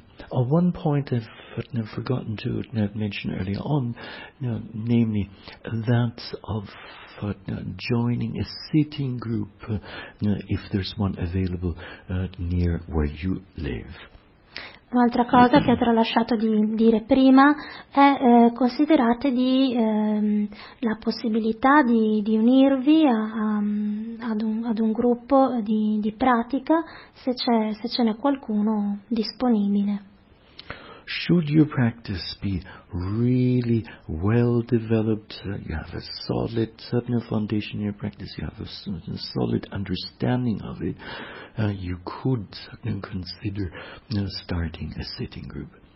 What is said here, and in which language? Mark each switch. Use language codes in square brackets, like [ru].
[en] One point I've forgotten to mention earlier on, namely that of joining a sitting group if there's one available near where you live. [it] Un'altra cosa che ho tralasciato di dire prima è considerate la possibilità di unirvi ad un gruppo di pratica se ce n'è qualcuno disponibile. [en] Should your practice be really well developed, you have a solid foundation in your practice, you have a solid understanding of it, you could consider starting a sitting group.